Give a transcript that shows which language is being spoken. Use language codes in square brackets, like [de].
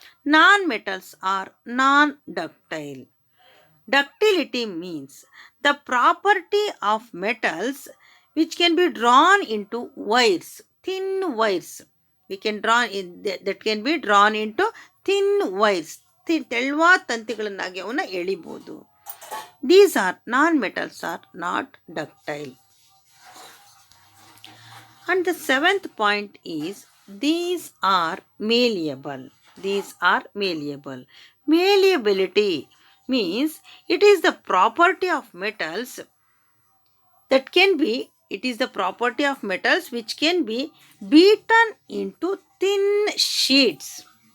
[en] Non-metals are non-ductile. Ductility means the property of metals which can be drawn into wires, thin wires. We can draw that can be drawn into thin wires. [kn] ತೆಳುವಾದ ತಂತಿಗಳನ್ನಾಗಿ ಅವನ್ನ ಎಳಿಬಹುದು. [en] These are non-metals are not ductile. And the seventh point is, these are malleable. These are malleable. Malleability means it is the property of metals that can be, it is the property of metals which can be beaten into thin sheets.